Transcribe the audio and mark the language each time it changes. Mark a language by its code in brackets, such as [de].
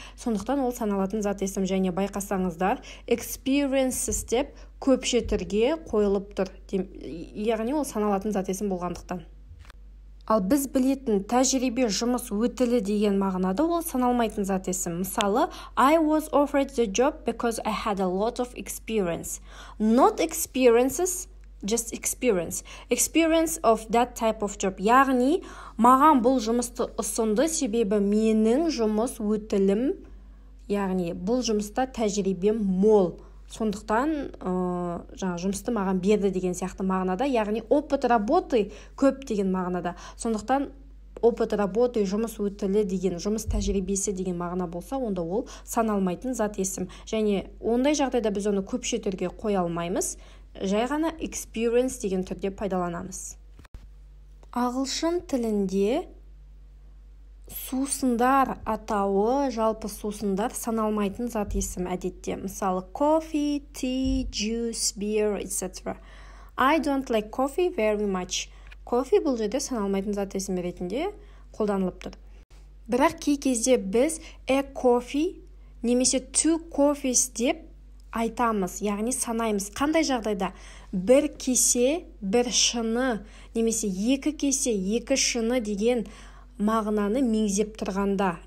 [kk] Сондықтан ол саналатын зат есім, және байқасаңыздар experiences деп көпше түрге қойылып тұр. Яғни ол саналатын зат есім болғандықтан. Ал біз білетін тәжірибе, жұмыс өтілі деген мағынада ол саналмайтын зат есім. [en] Мысалы, I was offered the job because I had a lot of experience. Not experiences, just experience. Experience of that type of job. [kk] Яғни, маған бұл жұмысты ұсынды, себебі менің жұмыс өтілім, яғни бұл жұмыста тәжірибем мол. Сондықтан жұмысты маған берді деген сияқты мағынада, яғни [ru] опыт работы [kk] көп деген мағынада. Сондықтан [ru] опыт работы, [kk] жұмыс өтілі деген, жұмыс тәжірибесі деген мағына болса, онда ол саналмайтын зат есім. Және ондай жағдайда біз оны көпше түрге қоя алмаймыз, жай ғана experience деген түрде пайдаланамыз. Ағылшын тілінде сусындар атауы, жалпы сусындар саналмайтын зат есім әдетте. [en] Мысалы, coffee, tea, juice, beer, etc. I don't like coffee very much. [kk] Coffee бұл жерде саналмайтын зат есім ретінде қолданылып тұр. Бірақ кей кезде біз a coffee немесе two coffees деп айтамыз, яғни санаймыз. Қандай жағдайда? Бір кесе, бір шыны, немесе екі кесе, екі шыны деген мағынаны меңзеп тұрғанда.